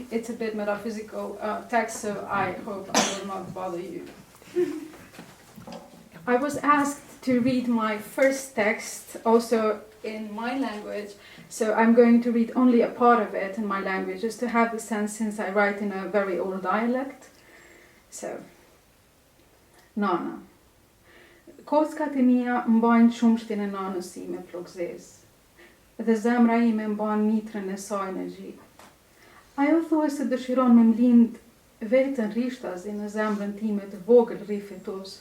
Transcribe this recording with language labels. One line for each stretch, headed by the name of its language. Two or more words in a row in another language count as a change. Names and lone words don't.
English: It's a bit metaphysical text, so I hope I will not bother you. I was asked to read my first text also in my language, so I'm going to read only a part of it in my language, just to have the sense, since I write in a very old dialect. So,
Albanian: Nana. Kockat e mia mbajnë qumshtin e nanës si me plogzez, dhe zemra ime mban mitrën e saj në gjit. Ajo thuhet se dëshiron me mlind vetën rishtazi në zemrën time të vogël rrifitos.